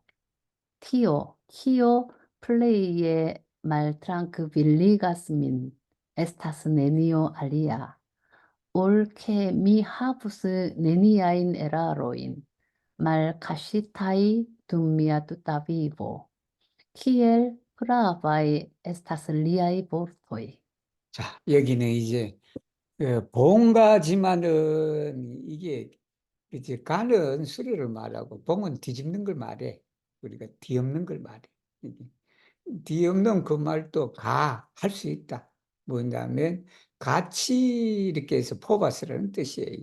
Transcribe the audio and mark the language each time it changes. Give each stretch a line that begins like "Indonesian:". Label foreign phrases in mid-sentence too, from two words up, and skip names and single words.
Esperanto: Tio, kio pleje maltrankviligas min, estas nenio alia. Ol ke mi havus neniajn erarojn, malkaŝitaj dum mia tuta vivo. Kiel pravaj estas liaj vortoj.
Korean: 자, 여기는 이제, 봉가지만은 이게 이제 가는 수레를 말하고 봉은 뒤집는 걸 말해. 우리가 뒤엎는 걸 말해. 이게. 뒤엎는 그 말도 할 수 있다. 뭐냐면 같이 이렇게 해서 포바스라는 뜻이에요.